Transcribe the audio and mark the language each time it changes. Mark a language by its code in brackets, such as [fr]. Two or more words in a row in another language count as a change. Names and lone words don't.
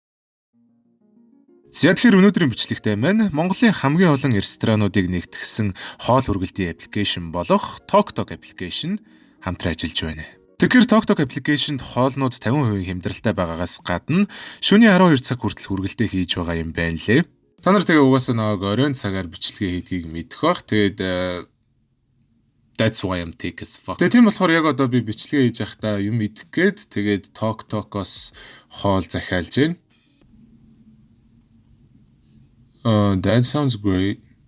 [mn] За тэгэхээр өнөөдрийн бичлэгтээ маань Монголын хамгийн олон ресторануудыг нэгтгэсэн хоол хүргэлтийн аппликейшн болох TokTok аппликейшн хамтран ажиллаж байна. Тэгэхээр TokTok аппликейшнд хоолнууд 50% хямдралтай байгаагаас гадна шөнийн 12 цаг хүртэл хүргэлтээ хийж байгаа юм байна лээ. Та нар тэгээ угаасаа нэг оройн цагаар бичлэгээ хийдгийг мэдэх бах. [en] Тэгээд that's why I'm thick as fuck. [mn] Тэгээ тийм болохоор яг одоо би бичлэгээ хийж байхдаа юм идэх гээд тэгээд TokTok-оос хоол захиалж байна. [en] That sounds great.